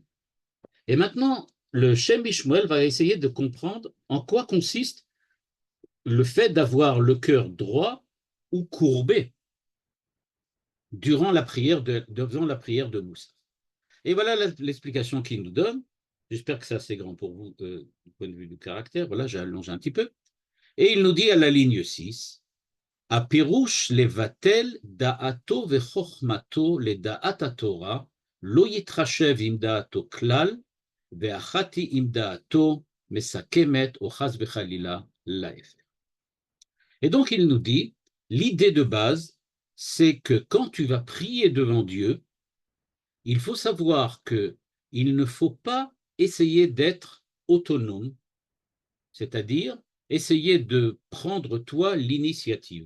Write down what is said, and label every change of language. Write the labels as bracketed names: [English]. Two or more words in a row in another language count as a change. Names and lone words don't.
[French] Et maintenant, le Shem Mishmuel va essayer de comprendre en quoi consiste le fait d'avoir le cœur droit ou courbé durant la prière devant la prière de Moussa. Et voilà l'explication qu'il nous donne. J'espère que c'est assez grand pour vous du point de vue du caractère. Voilà, j'ai allongé un petit peu. Et il nous dit à la ligne 6, [Hebrew] הפירוש לבטל דעתו וחוכמתו לדעת התורה, לא יתחשב עם דעתו כלל, ואחת היא עם דעתו מסכמת או חס וחלילה להפך. [French] Et donc il nous dit, l'idée de base, c'est que quand tu vas prier devant Dieu, il faut savoir qu'il ne faut pas essayer d'être autonome, c'est-à-dire essayer de prendre toi l'initiative.